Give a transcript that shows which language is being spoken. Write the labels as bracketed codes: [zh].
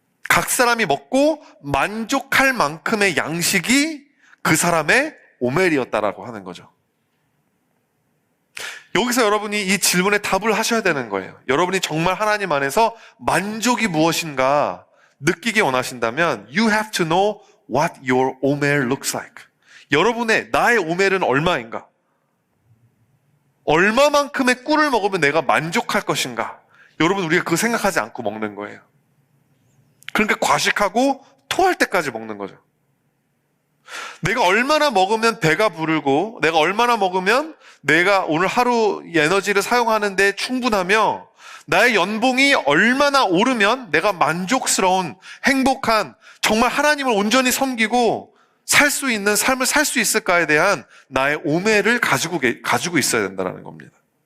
[ko] 각 사람이 먹고 만족할 만큼의 양식이 그 사람의 오멜이었다라고 하는 거죠. 여기서 여러분이 이 질문에 답을 하셔야 되는 거예요. 여러분이 정말 하나님 안에서 만족이 무엇인가 느끼기 원하신다면 [en] You have to know what your 오멜 looks like. [ko] 여러분의 나의 오멜은 얼마인가? 얼마만큼의 꿀을 먹으면 내가 만족할 것인가? 여러분, 우리가 그거 생각하지 않고 먹는 거예요. 그러니까 과식하고 토할 때까지 먹는 거죠. 내가 얼마나 먹으면 배가 부르고 내가 얼마나 먹으면 내가 오늘 하루 에너지를 사용하는데 충분하며 나의 연봉이 얼마나 오르면 내가 만족스러운 행복한 정말 하나님을 온전히 섬기고 살 수 있는 삶을 살 수 있을까에 대한 나의 오매를 가지고 있어야 된다는 겁니다.